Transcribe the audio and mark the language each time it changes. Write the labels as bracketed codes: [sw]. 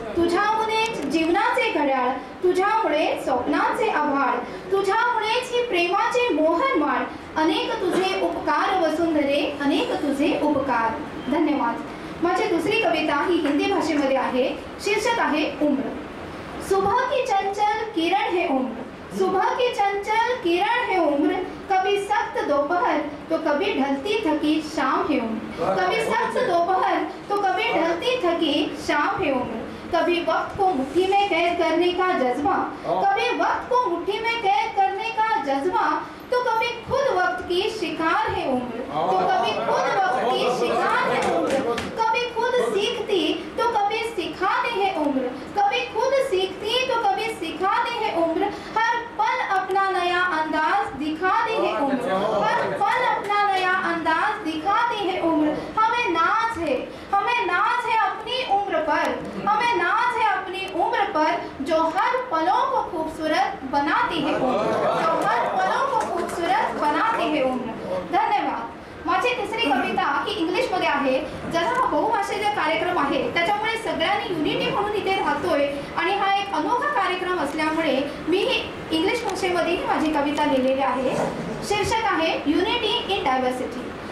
[mr] तुझ्यामुळेच जीवनाचे घड्याळ, तुझ्यामुळे स्वप्नांचे आभाळ, तुझ्यामुळेच ही प्रेमाचे मोहनमाळ. अनेक तुझे उपकार वसुंधरे, अनेक तुझे उपकार. धन्यवाद. माझी दुसरी कविता ही हिंदी भाषेमध्ये आहे. शीर्षक आहे उम्र. [hi] सुबह की चंचल किरण है उम्र, सुबह की चंचल किरण है उम्र. कभी सख्त दोपहर तो कभी ढलती थकी शाम है उम्र, कभी सख्त दोपहर तो कभी ढलती थकी शाम है उम्र. कभी वक्त को मुट्ठी में कैद करने का जज्बा, कभी वक्त को मुट्ठी में कैद करने का जज्बा, तो कभी खुद वक्त की शिकार है उम्र, तो कभी खुद वक्त की शिकार है उम्र. कभी खुद सीखती तो कभी सिखाती है उम्र, कभी खुद सीखती तो कभी सिखाती है उम्र. हर पल अपना नया अंदाज दिखाती है उम्र, हर पल अपना नया अंदाज दिखाती है उम्र. हमें नाज है, हमें नाज है अपनी उम्र पर, हमें नाज है अपनी उम्र पर, जो हर पलों को खूबसूरत बनाती है उम्र, जो हर पलों को खूबसूरत बनाती है उम्र. धन्यवाद. [mr] माझी तिसरी कविता ही इंग्लिशमध्ये आहे. जरा हा बहुभाषेचा कार्यक्रम आहे, त्याच्यामुळे सगळ्यांनी युनिटी म्हणून इथे राहतोय आणि हा एक अनोखा कार्यक्रम असल्यामुळे मी ही इंग्लिश भाषेमध्ये ही माझी कविता लिहिलेली आहे. शीर्षक आहे युनिटी इन डायव्हर्सिटी.